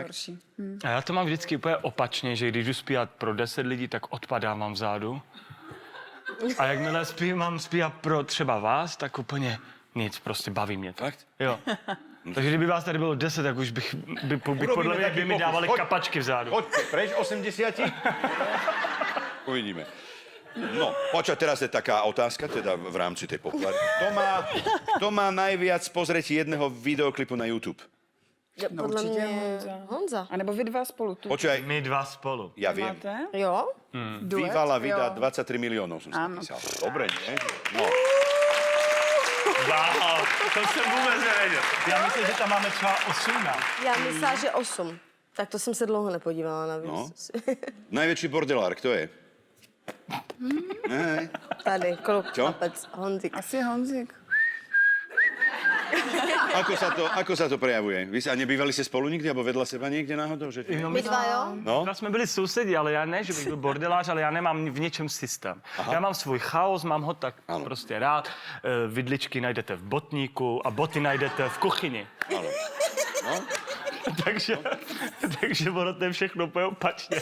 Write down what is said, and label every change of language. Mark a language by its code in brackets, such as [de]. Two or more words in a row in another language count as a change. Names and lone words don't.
[cs] horší. A já to mám vždycky úplně opačně, že když jdu zpívat pro 10 lidí, tak odpadávám vzadu. A jakmile mám zpívat pro třeba vás, tak úplně nic, prostě baví mě to. Fakt? Jo. Takže kdyby vás tady bylo 10, tak už bych podle mě, by mi dávali kapačky vzadu. [sk] Poďte, preč 80. Uvidíme. No, počkaj, teraz je taká otázka, teda v rámci tej populárnej. Kto má najviac pozretí jedného videoklipu na YouTube? No, [cs] Podle určitě mě Honza. [sk] A nebo vy dva spolu tu. Počkaj, [cs] My dva spolu. [sk] ja viem. Máte? [cs] Jo? Duet? Bývala vydá Jo. [sk] 23 miliónov, som si Áno. napísal. Dobre, nie? No. [cs] Wow, to jsem vůbec nevěděl. Já myslím, že tam máme třeba 18. Já myslela, že 8. Tak to jsem se dlouho nepodívala na No. víc. [sk] Najväčší bordelár, kto je? [cs] Ne, Tady, kluk, [sk] Čo? [cs] chlapec, Honzik. Asi Honzik. [sk] Ako sa to prejavuje? Vy a nebývali ste spolu nikdy, alebo vedľa seba niekde náhodou? Že... No, [cs] My dva, jo? No? Dva jsme byli sousedi, ale já ne, že bych byl bordelář, ale já nemám v něčem systém. Aha. Já mám svůj chaos, mám ho tak Ano. prostě rád. Vidličky najdete v botníku a boty najdete v kuchyni. [sk] Áno. No? [cs] takže ono to je všechno úplně opačně.